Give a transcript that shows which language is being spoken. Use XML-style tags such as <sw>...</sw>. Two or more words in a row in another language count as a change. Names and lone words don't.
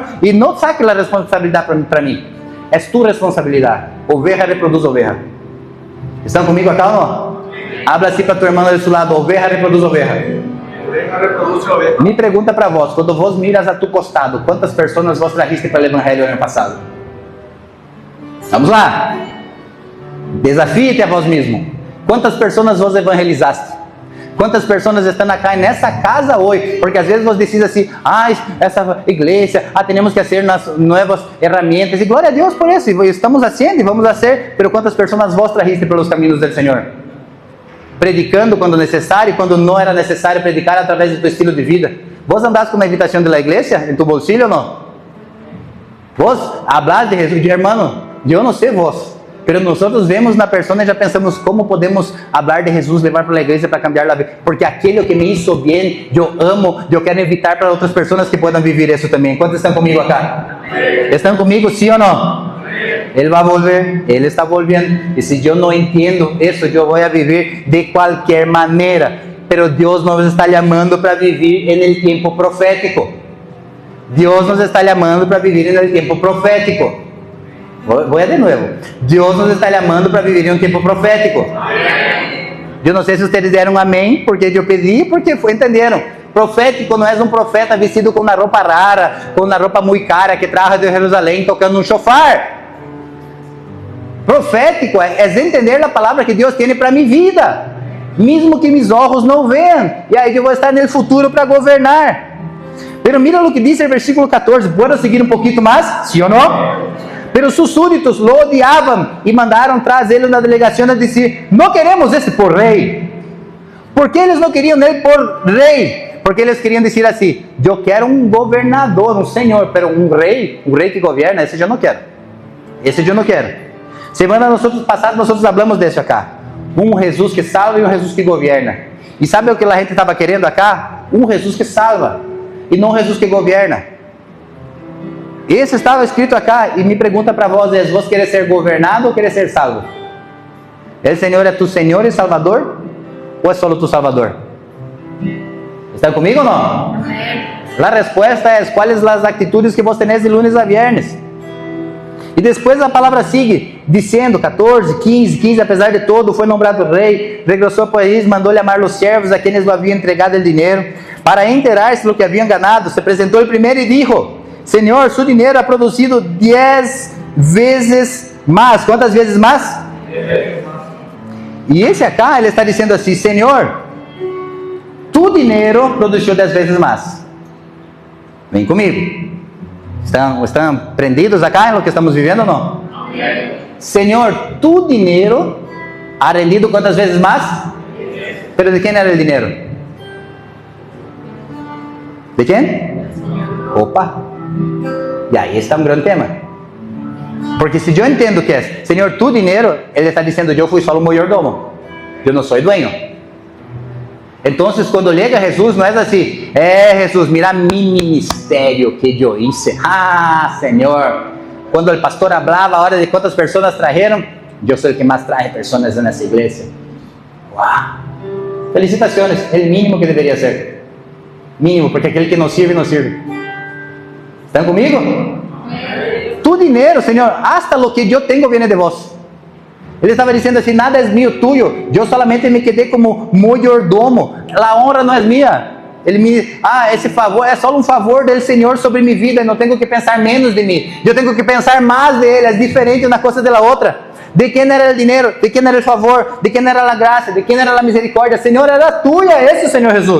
<es>Y no saque la responsabilidad para mí. Es tu responsabilidad. Oveja reproduz oveja. ¿Están conmigo acá o no? Habla así para tu hermano de su lado. Oveja reproduz oveja. Oveja reproduce oveja. Mi pregunta para vos. Quando vos miras a tu costado, ¿cuántas personas vos trajiste para el Evangelio el año pasado?</es> <pt>Vamos lá. Desafíe-te a vos mesmo.</pt> <es>¿Cuántas personas vos evangelizaste? ¿Cuántas personas están acá en esa casa hoy?</es> <pt>Porque às vezes</pt> <es>vos decís assim, essa iglesia, tenemos que hacer nuevas herramientas, y gloria a Dios por eso, y estamos haciendo, y vamos a hacer, pero ¿cuántas personas vos trajiste pelos caminos del Señor?</es> <pt>Predicando quando necessário, quando não era necessário predicar através de tu estilo de vida. Vos andás com uma invitação da igreja em tu bolsillo ou não? Vos hablas de Jesus, de hermano, eu não sei vos,</pt> <es>pero nosotros vemos</es> <pt>na persona e já pensamos como podemos falar de Jesus, levar para a igreja para cambiar a vida, porque aquele que</pt> <es>me hizo</es> <pt>bem, eu amo, eu quero evitar para outras pessoas que possam viver isso também. Quantos estão comigo acá? Estão comigo, sim ou não? Ele vai volver, Ele está volviendo, e se eu não entendo isso, eu vou a viver de qualquer maneira, pero Deus nos está chamando para viver</pt> <es>en el tiempo profético.</es> <pt>Deus nos está chamando para viver</pt> <es>en el tiempo profético.</es> <pt>Vou de novo. Deus nos está chamando para viver em um tempo profético. Eu não sei se vocês deram amém, porque eu pedi, porque entenderam. Profético não é um profeta vestido com uma roupa rara, com uma roupa muito cara, que traz de Jerusalém tocando um chofar. Profético é entender a palavra que Deus tem para minha vida, mesmo que meus olhos não vejam, e aí eu vou estar no futuro para governar. Pero mira o que diz o versículo 14,</pt> <es>¿puedo seguir</es> <pt>um pouquinho mais? ¿Sí ou não?</pt> <es>Pero sus súditos lo odiaban y mandaron tras él una delegación a decir, no queremos ese por rey. ¿Por qué ellos no querían él por rey? Porque ellos querían decir así, yo quiero un gobernador, un señor, pero un rey que gobierna, ese yo no quiero.</es> <pt>Esse eu não quero. Semana passada nós hablamos desse acá. Um Jesus que salva e um Jesus que governa. E sabe o que a gente estava querendo acá? Um Jesus que salva e não um Jesus que governa. Esse estava escrito acá, e me pergunta para vós, vos querer ser governado ou querer ser salvo? El Senhor é tu Senhor e Salvador? Ou é só tu Salvador? Estão comigo ou não? A resposta é, quais as atitudes que vos tenés de lunes a viernes? E depois a palavra sigue, dizendo, 14, 15, apesar de todo, foi nombrado rei, regressou ao país, mandou chamar os servos</pt> <es>a quienes lo</es> <pt>haviam entregado o dinheiro, para enterar-se do que haviam ganado, se apresentou ele primeiro e dijo, Senhor, su dinheiro ha produzido 10 vezes mais. Quantas vezes mais? 10 vezes mais. E esse acá, ele está dizendo assim, Senhor, tu dinheiro produziu 10 vezes mais. Vem comigo. Estão prendidos acá no que estamos vivendo ou não? Senhor, tu dinheiro ha rendido quantas vezes mais? Pero de quem era o dinheiro?</pt> <es>¿De quién? Opa. Y ahí está un gran tema. Porque si yo entiendo que es, Señor, tu dinero, Él está diciendo, yo fui solo un mayordomo. Yo no soy dueño. Entonces cuando llega Jesús, no es así, Jesús, mira mi ministerio que yo hice. Señor, cuando el pastor hablaba ahora de cuántas personas trajeron, yo soy el que más trae personas en esa iglesia. ¡Wow! Felicitaciones, el mínimo que debería ser. Mínimo, porque aquel que no sirve, no sirve. ¿Están conmigo? Tu dinero, Señor, hasta lo que yo tengo viene de vos.</es> <pt>Ele estava dizendo assim, nada é</pt> <es>mío, tuyo.</es> <pt>Eu solamente me quedei como mayordomo. A honra não é minha. Ele me, esse favor é só um favor do Senhor sobre minha vida. Eu não tenho que pensar menos de mim. Eu tenho que pensar mais dele. É diferente uma coisa da outra. De quem era o dinheiro? De quem era o favor? De quem era a graça? De quem era a misericórdia? Senhor, era tuya. Esse Senhor Jesus.</pt>